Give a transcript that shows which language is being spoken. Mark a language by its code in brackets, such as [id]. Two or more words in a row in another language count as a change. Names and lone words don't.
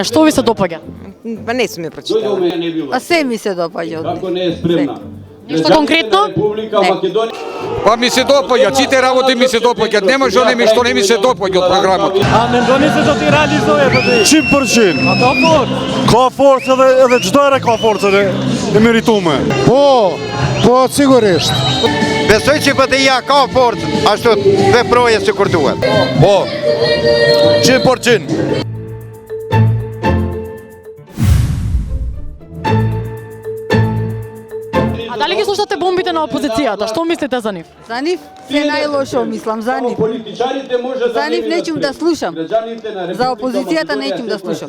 [mk] Што ви се допаѓа? Па не сум ја прочитала. А се ми се допаѓа од Како не е спремна. Нешто конкретно? Па ми се допаѓа, сите работи ми се допаѓаат, нема што не ми се допаѓа од програмата. А не донесе да ти реализуе ПДИ? 100%. А како? [sq] Ka forcë edhe çdo herë ka forcën e meritume. Po, sigurisht. Besoj që PD-ja ka forcë, ashtu veproje si kur duhet. Po. 100%. [mk] А дали ги слушате бомбите на опозицијата? Што мислите за нив? За нив се најлошо мислам, за нив. За нив неќум да слушам. За опозицијата неќум да слушам.